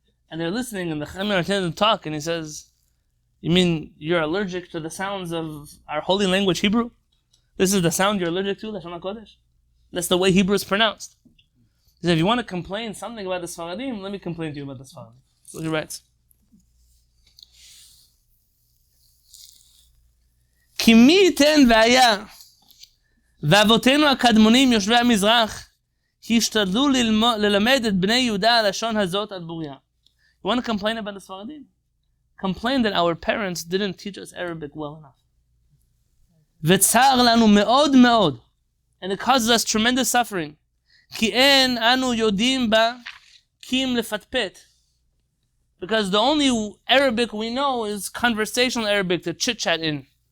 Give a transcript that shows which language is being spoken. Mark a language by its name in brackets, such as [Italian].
[English] And they're listening, and the Chachamim are telling them to talk, and he says, "You mean you're allergic to the sounds of our holy language, Hebrew? This is the sound you're allergic to, Lashon HaKodesh? That's the way Hebrew is pronounced." He said, "If you want to complain something about the Sfaradim, let me complain to you about the Sfaradim." So he writes, [Hebrew] "Ki mi iten v'aya ואבותינו הקדמונים יושבי המזרח השתדלו ללמד את בני יהודה הלשון הזאת עד בוריה." [English] You want to complain about the Sfaradim? Complain that our parents didn't teach us Arabic well enough. [Hebrew] וצער לנו מאוד מאוד, [English] and it causes us tremendous suffering. [Hebrew] כי אין אנו יודעים בה קים לפטפט, [English] because the only Arabic we know is conversational Arabic to chit-chat in.